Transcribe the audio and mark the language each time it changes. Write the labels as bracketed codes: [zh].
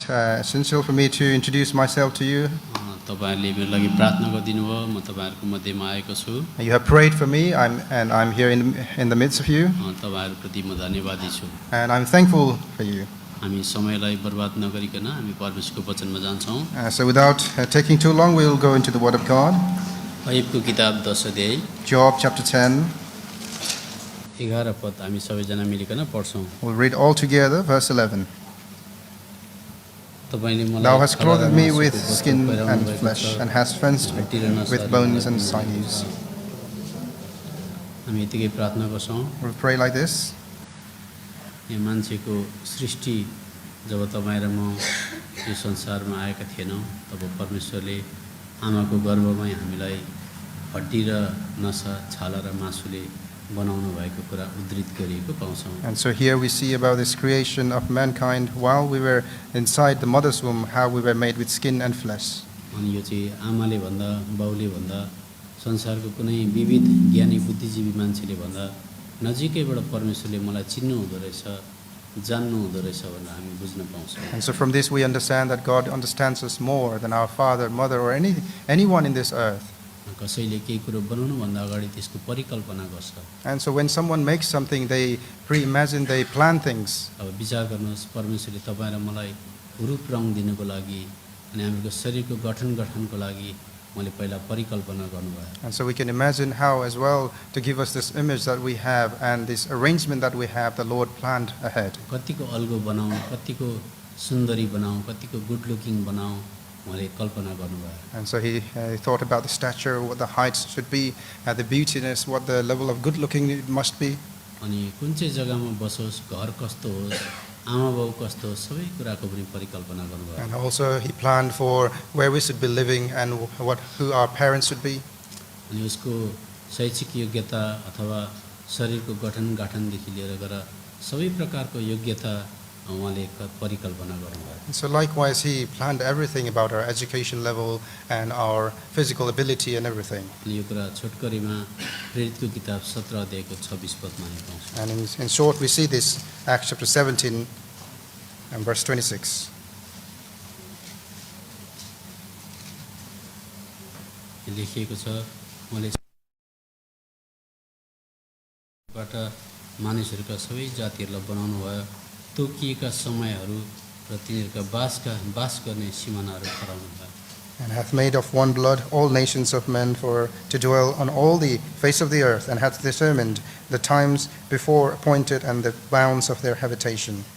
[en] Essential for me to introduce myself to you. [ne] तपाईहरुले मेरो लागि प्रार्थना गरिदिनु भयो म तपाईहरुको मध्येमा आएको छु [en] You have prayed for me, I'm here in the midst of you, [ne] तपाईहरुप्रति म धन्यवादी छु [en] and I'm thankful for you. [ne] हामी समयलाई बर्बाद नगरिकन हामी परमेश्वरको वचनमा जान्छौं [en] So without taking too long, we will go into the Word of God. [ne] अय्युबको किताब 10 अध्याय [en] Job chapter 10. [ne] 11 पद हामी सबैजना Millikan पढ्छौं [en] We'll read all together, verse 11. [ne] तपाईले मलाई [en] Thou hast clothed me with skin and flesh, and hast fenced me with bones and sinews. [ne] हामी यतिकै प्रार्थना गर्छौं [en] We'll pray like this. [ne] यो मान्छेको सृष्टि जब तपाई र म यो संसारमा आएका थिएनौं तब परमेश्वरले आमाको गर्भमै हामीलाई हड्डी र नसा छाला र मासुले बनाउनु भएको कुरा उद्धृत गरिएको पाउँछौं [en] And so here we see about this creation of mankind while we were inside the mother's womb, how we were made with skin and flesh. [ne] अनि यो चाहिँ आमाले भन्दा बाउले भन्दा संसारको कुनै विविध ज्ञानी बुद्धिजीवी मान्छेले भन्दा नजिकैबाट परमेश्वरले मलाई चिन्नु हुँदो रहेछ जान्नु हुँदो रहेछ भनेर हामी बुझ्न पाउँछौं [en] And so from this we understand that God understands us more than our father, mother, or anyone in this earth. [ne] कसैले केही कुरो बनाउनु भन्दा अगाडि त्यसको परिकल्पना गर्छ [en] And so when someone makes something, they pre-imagine, they plan things. [ne] अब विचार गर्नुहोस् परमेश्वरले तपाईं र मलाई रूप रङ दिनको लागि अनि हाम्रो शरीरको गठनको लागि मैले पहिला परिकल्पना गर्नुभयो [en] And so we can imagine how as well to give us this image that we have and this arrangement that we have, the Lord planned ahead. [ne] कतिको अलगो बनाऊ कतिको सुन्दरी बनाऊ कतिको गुड लुकिङ बनाऊ मैले कल्पना गर्नुभयो [en] And so he thought about the stature, what the heights should be, the beautiness, what the level of good looking it must be. [ne] अनि कुन चाहिँ जग्गामा बसोस् घर कस्तो होस् आमा बाउ कस्तो होस् सबै कुराको पनि परिकल्पना गर्नुभयो [en] And also he planned for where we should be living and who our parents should be. [ne] अनि उसको शैक्षिक योग्यता अथवा शरीरको गठनदेखि लिएर गएर सबै प्रकारको योग्यता उहाँले परिकल्पना गर्नुभयो [en] So likewise he planned everything about our education level and our physical ability and everything. [ne] अनि यो कुरा छोटकरीमा प्रेरितको किताब 17 अध्यायको 26 पदमा हामी पाउँछौँ [en] And in short we see this Acts chapter 17 and verse 26. [ne] लेखिएको छ मैले बाट मानिसहरूका सबै जातिहरूलाई बनाउनु भयो तोकिएका समयहरू र तिनीहरूका बास गर्ने सीमानाहरू ठहराउनु भयो [en] And hath made of one blood all nations of men for to dwell on all the face of the earth, and hath determined the times before appointed and the bounds of their habitation.